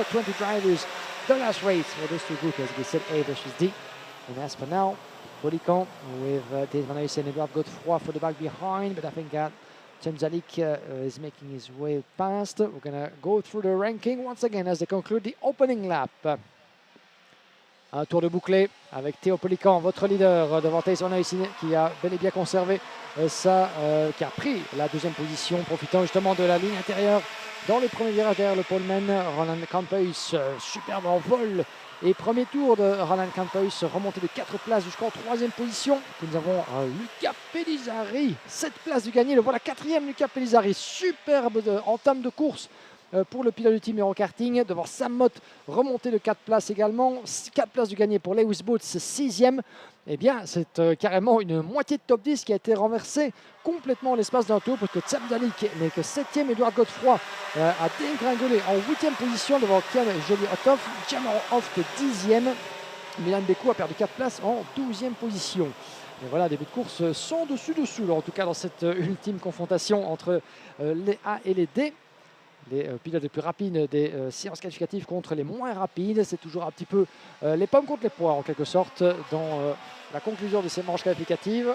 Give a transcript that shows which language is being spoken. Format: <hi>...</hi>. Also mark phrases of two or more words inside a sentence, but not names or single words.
<en>20 drivers, the last race for those 2 groups, as we said, A versus D. And as for now, Polican with Thijs van Ays and Edouard Godefroy for the back behind, but I think that Temzalik is making his way past. We're going to go through the ranking once again as they conclude the opening lap.</en> <fr>Un tour de bouclé avec Théo Polican, votre leader, devant Thijs van Ays qui a bel et bien conservé qui a pris la 2e position, profitant justement de la ligne intérieure dans le premier virage derrière le poleman. Roland Camphuys, superbe en vol. Et premier tour de Roland Camphuys, remonté de 4 places jusqu'en 3e position. Puis nous avons Luca Pellizzari, 7 places du gagné. Le voilà 4e Luca Pellizzari, superbe entame de course pour le pilote du team Eurokarting. Devant Sam Mott, remonté de 4 places également. 4 places du gagné pour Lewis Boots, 6e. Eh bien, c'est carrément une moitié de top 10 qui a été renversée complètement en l'espace d'un tour, parce que Temzalik n'est que 7e. Edouard Godefroy a dégringolé en 8e position devant Kian Joly-Othoff. Cameron Hoft 10e. Milan Bekou a perdu 4 places en 12e position. Et voilà, début de course sans dessus-dessous, en tout cas dans cette ultime confrontation entre les A et les D. Les pilotes les plus rapides des séances qualificatives contre les moins rapides. C'est toujours un petit peu les pommes contre les poires en quelque sorte dans la conclusion de ces manches qualificatives.</fr>